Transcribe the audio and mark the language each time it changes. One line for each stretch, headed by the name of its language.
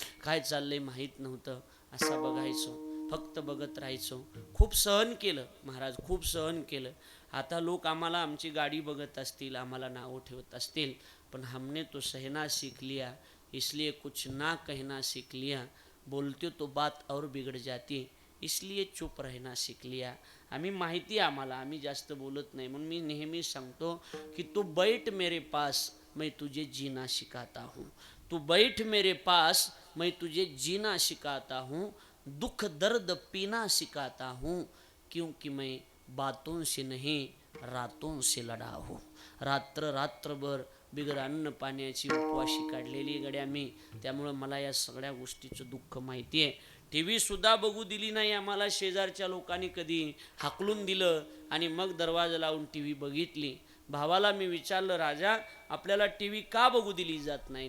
Marathi: काय चाललंय माहीत नव्हतं. असा बघायचो, फक्त बघत राहायचो. खूप सहन केलं महाराज, खूप सहन केलं. आता लोक आम्हाला आमची गाडी बघत असतील, आम्हाला नावं ठेवत असतील, पण
Hindi: हमने तो सहना सीख लिया,
Marathi: इसलिए कुछ ना कहना सीख लिया.
Hindi: बोलते तो बात और बिगड़ जाती, इसलिए चुप रहना सीख लिया.
Marathi: आम्ही माहिती आहे आम्हाला, आम्ही जास्त बोलत नाही. म्हणून मी नेहमी सांगतो की
Hindi: तू बैठ मेरे पास, मैं तुझे जीना सिखाता हूँ. तू बैठ मेरे पास, मैं तुझे जीना सिखाता हूँ. दुख दर्द पीना सिखाता हूँ, क्योंकि मैं बातों से नहीं रातों से लढा हूँ.
Marathi: रात्रभर बिगर अन्न पाण्याची उपवाशी काढलेली गड्या मी. त्यामुळं मला या सगळ्या गोष्टीचं दुःख माहिती आहे. टी व्ही सुद्धा बघू दिली नाही आम्हाला. शेजारच्या लोकांनी कधी हाकलून दिलं आणि मग दरवाजा लावून टी व्ही बघितली. भावाला मी विचारलं, राजा आपल्याला टी व्ही का बघू दिली जात नाही?